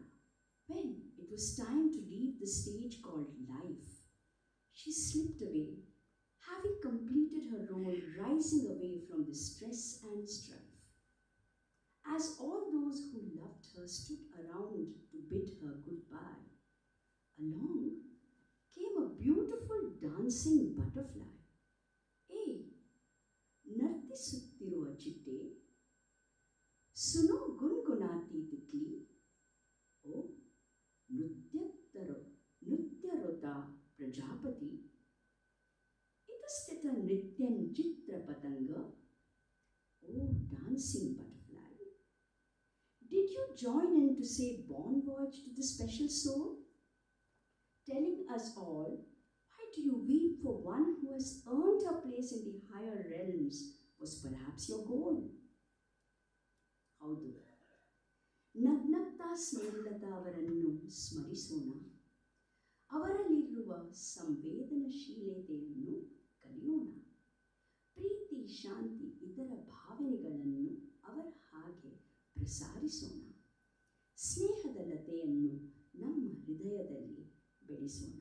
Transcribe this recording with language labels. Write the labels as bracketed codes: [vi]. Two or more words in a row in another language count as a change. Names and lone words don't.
[en] When it was time to leave the stage called life, she slipped away, having completed her role, rising away from the stress and strife. As all those who loved her stood around to bid her goodbye, along came a beautiful dancing butterfly. [kn] Hey, ನರ್ತಿಸುತ್ತಿರುವ ಚಿಟ್ಟೆ, [hi] सुनो गुनगुनाती तितली, [kn] ಓ ನೃತ್ಯರತ ಪ್ರಜಾಪತಿ, [sa] इतस्थित नृत्यं चित्रपतंग, [en] oh dancing butterfly, did you join in to say [fr] bon voyage [en] to the special soul, telling us all, why do you weep for one who has earned a place in the higher realms was perhaps your goal? [kn] ಹೌದು, ನಗ್ನಗ್ತಾ ಸ್ನೇಹಲತಾ ಅವರನ್ನು ಸ್ಮರಿಸೋಣ, ಅವರಲ್ಲಿರುವ ಸಂವೇದನಶೀಲತೆಯನ್ನು ಕಲಿಯೋಣ, ಪ್ರೀತಿ ಶಾಂತಿ ಇತರ ಭಾವನೆಗಳನ್ನು ಅವರ ಹಾಗೆ ಪ್ರಸಾರಿಸೋಣ, ಸ್ನೇಹದ ಲತೆಯನ್ನು ನಮ್ಮ ಹೃದಯದಲ್ಲಿ ಬೆಳೆಸೋಣ.